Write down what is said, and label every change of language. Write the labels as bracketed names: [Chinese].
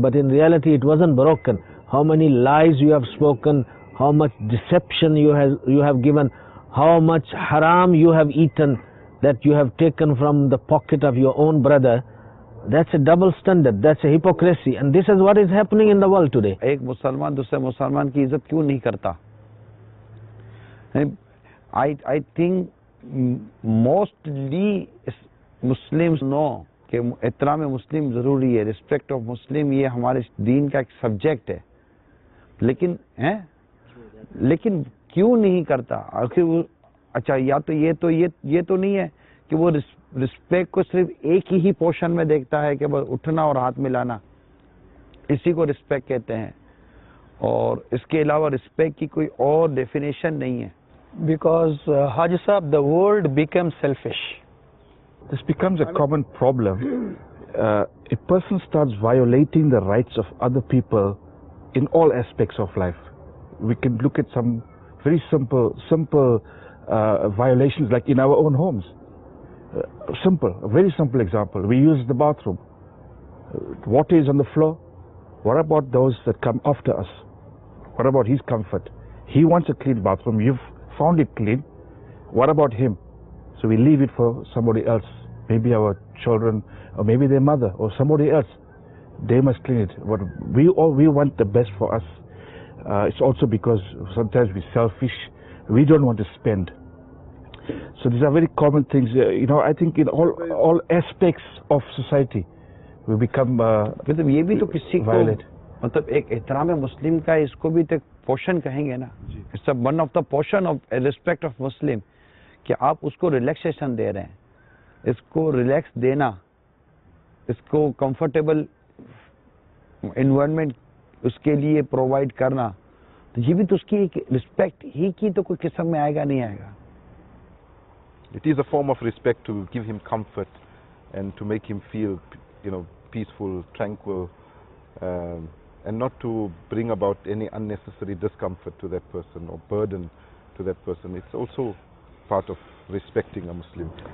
[English] But in reality, it wasn't broken. How many lies you have spoken, how much deception you have given, how much haram you have eaten, that you have taken from the pocket of your own brother. That's a double standard, that's a hypocrisy, and this is what is happening in the world today. [Hindi] एक मुसलमान दूसरे मुसलमान की इज्जत क्यों नहीं करता? [English] I think mostly Muslims know [Hindi] कि एहतराम मुस्लिम ज़रूरी है, [English] respect of Muslim [Hindi] ये हमारे दीन का एक सब्जेक्ट है, लेकिन क्यों नहीं करता? आखिर अच्छा, या तो ये तो नहीं है कि वो रिस्पेक्ट को सिर्फ एक ही पोर्शन में देखता है कि बस उठना और हाथ मिलाना, इसी को रिस्पेक्ट कहते हैं, और इसके अलावा रिस्पेक्ट की कोई और डेफिनेशन नहीं है. [English] Because Haji Sahab, the world becomes selfish. This becomes a common problem. A person starts violating the rights of other people in all aspects of life. We can look at some very simple violations like in our own homes. A very simple example. We use the bathroom. Water is on the floor. What about those that come after us? What about his comfort? He wants a clean bathroom. You've found it clean. What about him? So we leave it for somebody else, maybe our children, or maybe their mother, or somebody else. They must clean it. But we want the best for us. It's also because sometimes we're selfish. We don't want to spend. So these are very common things. I think in all aspects of society, we become [Hindi] मतलब ये भी तो किसी को [English] violent. [Hindi] मतलब एक एहतराम मुस्लिम का इसको भी तो पोर्शन कहेंगे ना. [English] it's one of the portion of respect of Muslim [Hindi] कि आप उसको रिलैक्सेशन दे रहे हैं, इसको रिलैक्स देना, इसको कंफर्टेबल एनवायरनमेंट उसके लिए प्रोवाइड करना, तो ये भी तो उसकी एक रिस्पेक्ट ही की तो कोई किस्म में आएगा नहीं आएगा. [English] It is a form of respect to give him comfort and to make him feel, peaceful, tranquil, and not to bring about any unnecessary discomfort to that person or burden to that person. It's also part of respecting a Muslim.